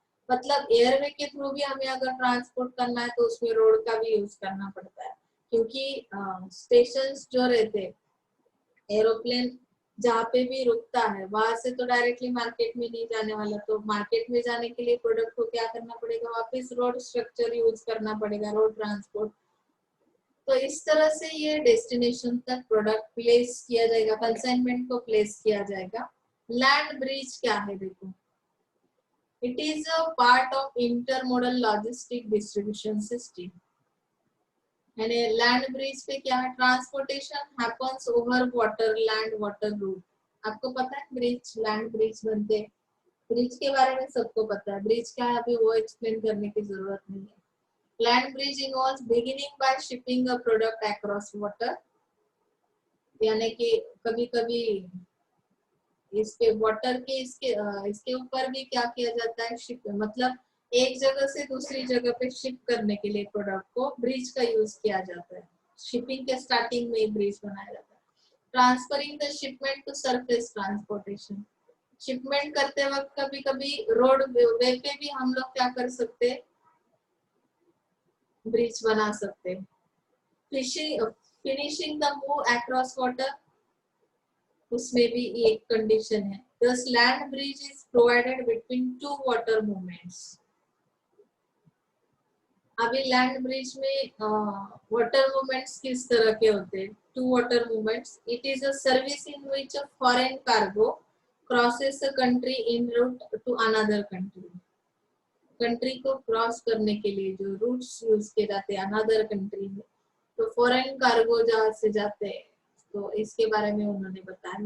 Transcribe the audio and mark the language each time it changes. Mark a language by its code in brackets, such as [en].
[hi] मतलब एयरवे के थ्रू भी हमें अगर ट्रांसपोर्ट करना है तो उसमें रोड का भी यूज करना पड़ता है, क्योंकि स्टेशंस जो रहते हैं, एरोप्लेन जहाँ पे भी रुकता है वहां से तो डायरेक्टली मार्केट में नहीं जाने वाला, तो मार्केट में जाने के लिए प्रोडक्ट को क्या करना पड़ेगा, वापस रोड स्ट्रक्चर यूज करना पड़ेगा, रोड ट्रांसपोर्ट। तो इस तरह से ये डेस्टिनेशन तक प्रोडक्ट प्लेस किया जाएगा, कंसाइनमेंट को प्लेस किया जाएगा। लैंड ब्रिज क्या है देखो, [en] it is a part of intermodal logistic distribution system। [hi] यानी लैंड ब्रिज पे क्या है, [en] Transportation happens over water, land water route. [hi] आपको पता है ब्रिज, लैंड ब्रिज बनते हैं, ब्रिज के बारे में सबको पता है, ब्रिज क्या है अभी वो एक्सप्लेन करने की जरूरत नहीं है। [en] land bridge involves beginning by shipping a product across water, [hi] यानी कि कभी कभी इसके वाटर के इसके ऊपर भी क्या किया जाता है, शिप, मतलब एक जगह से दूसरी जगह पे शिप करने के लिए प्रोडक्ट को ब्रिज का यूज किया जाता है। शिपिंग के स्टार्टिंग में ब्रिज बनाया जाता है। [en] transferring the shipment to surface transportation, [hi] shipment करते वक्त कभी कभी रोड वे पे भी हम लोग क्या कर सकते, ब्रिज बना सकते। [en] finishing the move across water, [hi] उसमें भी एक कंडीशन है। [en] Thus land bridge is provided between two water movements. [hi] अभी लैंड ब्रिज में वाटर मूवमेंट्स किस तरह के होते हैं? [en] Two water movements. It is a service in which a foreign cargo crosses a country in route to another country. [hi] Country को cross करने के लिए जो रूट्स यूज किए जाते हैं अनदर कंट्री में, तो फॉरेन कार्गो जहां से जाते हैं, तो इसके बारे में उन्होंने बताया।